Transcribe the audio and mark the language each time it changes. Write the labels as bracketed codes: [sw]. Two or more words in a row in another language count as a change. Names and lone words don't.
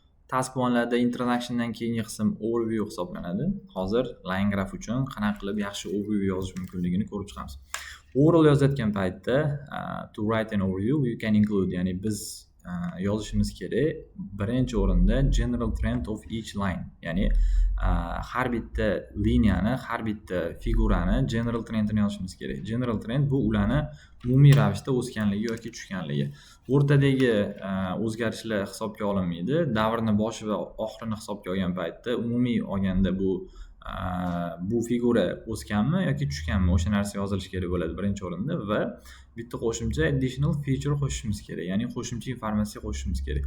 [en] task one'larda [uz] introductiondan keyingi qism overview hisoblanadi. Hozir [en] line graph [uz] uchun qanaqa qilib yaxshi overview yozish mumkinligini ko'rib chiqamiz. [en] Overall [uz] yozayotgan paytda [en] to write an overview you can include, [uz] ya'ni biz yozishimiz kerak birinchi o'rinda [en] general trend of each line, [uz] ya'ni har bitta liniyani, har bitta figurani [en] general trendini [uz] yozishimiz kerak. [en] General trend [uz] bu ularni umumiy ravishda o'sganligi yoki tushganligi. O'rtadagi o'zgarishlar hisobga olinmaydi. Davrni boshi va oxirini hisobga olgan paytda umumiy olganda bu figura o'sganmi yoki tushganmi, o'sha narsa yozilishi kerak bo'ladi birinchi o'rinda va bitta qo'shimcha [en] additional feature [uz] qo'shishimiz kerak, ya'ni qo'shimcha informatsiya qo'shishimiz kerak.